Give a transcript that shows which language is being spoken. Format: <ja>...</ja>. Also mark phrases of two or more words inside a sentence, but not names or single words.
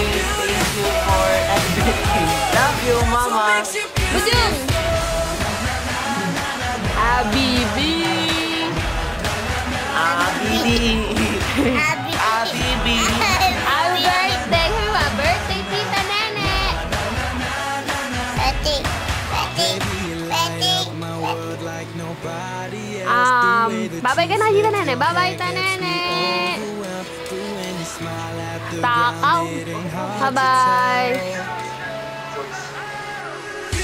<en>Thank you for everything. Love you, Mama. Bujung! Habibi! Habibi. Happy birthday! Happy birthday, Tita Nene! Bye-bye</en> <tl>ka na,</tl> <en>Tita Nene. Bye-bye, Tita Nene. Takaw. Bye-bye.</en>